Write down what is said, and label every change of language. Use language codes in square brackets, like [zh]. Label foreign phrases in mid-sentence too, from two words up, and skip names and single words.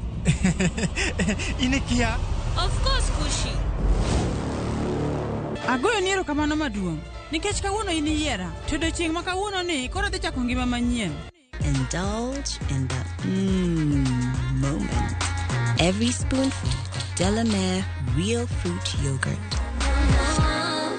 [luo] Inekia. [en] Of course, Kushi. [luo] Agoyo niero kamano maduong'. Nikech kawuono in yiera. To dochieng' ma kawuono ni koro dhi chako ngima manyien. [en] Indulge in the moment. Every spoonful Delamere real fruit yogurt.